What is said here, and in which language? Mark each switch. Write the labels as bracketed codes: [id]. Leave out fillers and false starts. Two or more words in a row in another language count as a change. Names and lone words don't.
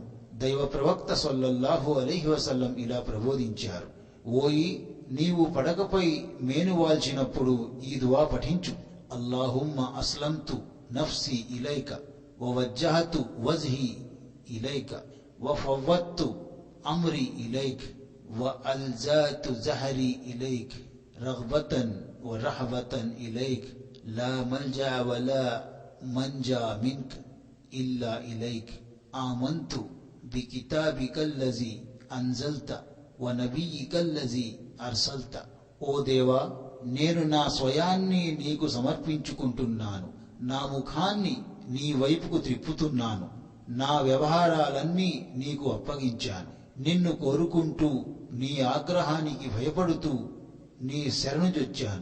[te] దైవ ప్రవక్త [ar] صلى الله عليه وسلم [te] ఇలా ప్రబోధించారు: ఓయి, నీవు పడకపై మేనువాల్చినప్పుడు ఈ దువా పఠించు. [ar] اللهم أسلمت نفسي إليك ووجهت وجهي إليك وفوضت أمري إليك وألجأت ظهري إليك رغبة ورهبة إليك لا ملجأ ولا منجا منك إلا إليك آمنت بكتابك الذي أنزلت ونبيك الذي అర్సల్త. [te] ఓ దేవా, నేను నా స్వయాన్ని నీకు సమర్పించుకుంటున్నాను. నా ముఖాన్ని నీ వైపుకు త్రిప్పుతున్నాను. నా వ్యవహారాలన్నీ నీకు అప్పగించాను. నిన్ను కోరుకుంటూ, నీ ఆగ్రహానికి భయపడుతూ నీ శరణుజొచ్చాను.